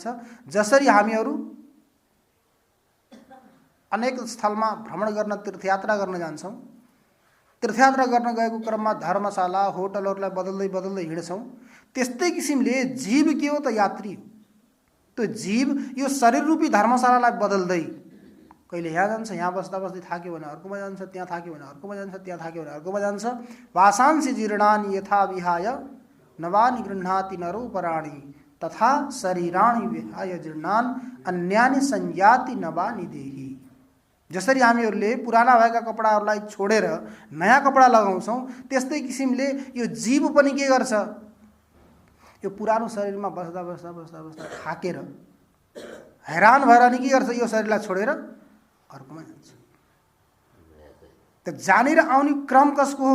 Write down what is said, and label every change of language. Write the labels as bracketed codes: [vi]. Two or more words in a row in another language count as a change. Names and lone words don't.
[ne] जसरी हामीहरू अनेक स्थलमा भ्रमण गर्न, तीर्थयात्रा गर्न जान्छौँ, तीर्थयात्रा गर्न गएको क्रममा धर्मशाला होटलहरूलाई बदल्दै बदल्दै हिँड्छौँ, त्यस्तै किसिमले जीव के हो त? यात्री हो। त्यो जीव यो शरीर रूपी धर्मशालालाई बदल्दै कहिले यहाँ जान्छ, यहाँ बस्दा बस्दै थाक्यो भने अर्कोमा जान्छ, त्यहाँ थाक्यो भने अर्कोमा जान्छ, त्यहाँ थाक्यो भने अर्कोमा जान्छ। [sa] वासांसि जीर्णानि यथा विहाय नवानि गृह्णाति नरो पराणि तथा शरीराणि विहाय जीर्णान अन्यानि संयाति नवानि देहि। [ne] जसरी हामीहरूले पुराना भएका कपडाहरूलाई छोडेर नयाँ कपडा लगाउँछौँ, त्यस्तै किसिमले यो जीव पनि के गर्छ? यो पुरानो शरीरमा बस्दा बस्दा बस्दा बस्दा थाकेर हैरान भएर अनि के गर्छ? यो शरीरलाई छोडेर अर्कोमा जान्छ। त जानेर आउने क्रम कसको हो?